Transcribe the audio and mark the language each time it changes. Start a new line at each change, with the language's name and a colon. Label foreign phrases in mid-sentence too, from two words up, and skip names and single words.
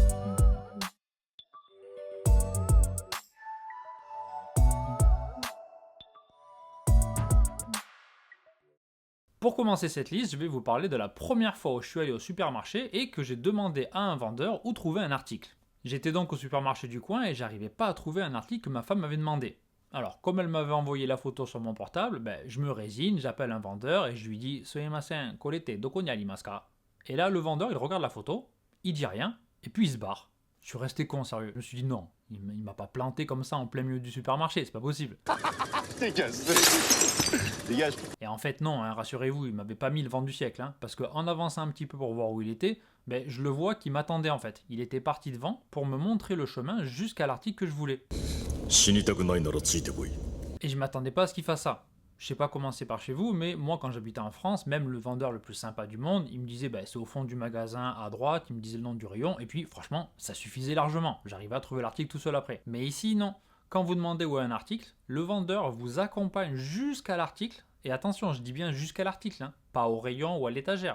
French: Pour commencer cette liste, je vais vous parler de la première fois où je suis allé au supermarché et que j'ai demandé à un vendeur où trouver un article. J'étais donc au supermarché du coin et j'arrivais pas à trouver un article que ma femme m'avait demandé. Alors, comme elle m'avait envoyé la photo sur mon portable, je me résigne, j'appelle un vendeur et je lui dis
Japanese: すみません、これってどこにありますか?
French: Et là, le vendeur, il regarde la photo, il dit rien, et puis il se barre. Je suis resté con, sérieux. Je me suis dit non, il m'a pas planté comme ça en plein milieu du supermarché, c'est pas possible. Dégage. Dégage. Et en fait, non, hein, rassurez-vous, il m'avait pas mis le vent du siècle, hein, parce qu'en avançant un petit peu pour voir où il était, je le vois qu'il m'attendait en fait. Il était parti devant pour me montrer le chemin jusqu'à l'article que je voulais.
Japanese: 死にたくないならついてこい。
French: Et je m'attendais pas à ce qu'il fasse ça. Je sais pas comment c'est par chez vous, mais moi quand j'habitais en France, même le vendeur le plus sympa du monde, il me disait c'est au fond du magasin à droite, il me disait le nom du rayon, et puis franchement, ça suffisait largement. J'arrivais à trouver l'article tout seul après. Mais ici, non. Quand vous demandez où est un article, le vendeur vous accompagne jusqu'à l'article, et attention, je dis bien jusqu'à l'article, hein, pas au rayon ou à l'étagère.